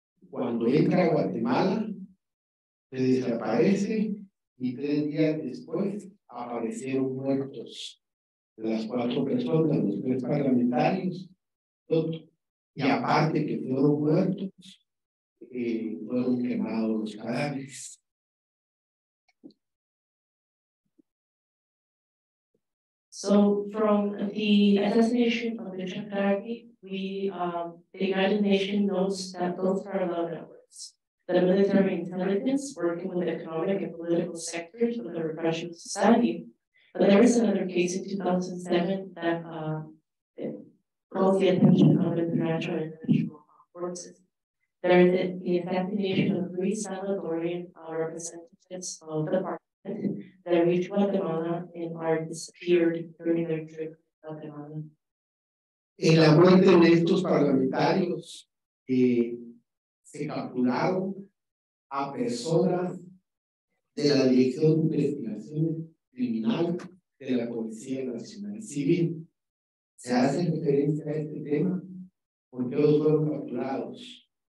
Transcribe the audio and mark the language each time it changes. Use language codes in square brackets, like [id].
[es] Cuando entra a Guatemala, se desaparece y 3 días después aparecieron muertos las 4 personas, los 3 parlamentarios, y aparte que fueron muertos, fueron quemados los cadáveres. [en] So from the assassination of the Chakravarti, the United Nations notes that those parallel networks. the military intelligence working with economic and political sectors of the repression of society. But there is another case in 2007 that calls the attention of international forces. There is the assassination of 3 Salvadorian representatives of the parliament that reached Guatemala and are disappeared during their trip to Guatemala. [es] En la muerte de estos parlamentarios se capturaron a personas de la Dirección de Investigación Criminal de la Policía Nacional Civil. Se hace referencia a este tema porque ellos fueron capturados.